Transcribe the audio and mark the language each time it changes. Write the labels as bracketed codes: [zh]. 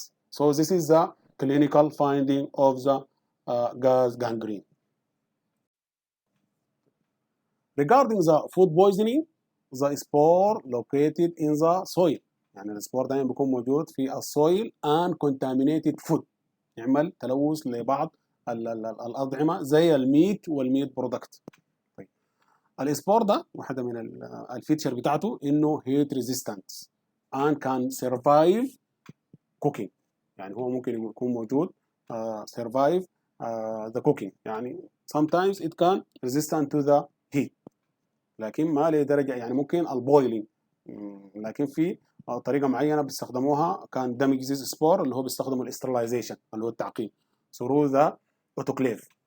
[en] So this is the clinical finding of the gas gangrene. Regarding the food poisoning, the spore located in the soil. [ar] يعني السبور دايما بيكون موجود في السويل [en] and contaminated food. [ar] يعمل تلوث لبعض الأطعمة زي الميت والميت برودكت. طيب. السبور ده واحدة من الفيتشر بتاعته إنه [en] heat resistant and can survive cooking. [ar] يعني هو ممكن يكون موجود [en] survive the cooking. يعني sometimes it can resistant to the heat. [ar] لكن ما لدرجة يعني ممكن البويلينج، لكن في طريقة معينة بيستخدموها كان دمج زيز سبور اللي هو بيستخدموا الاسترلايزيشن اللي هو التعقيم [en] through the autoclave.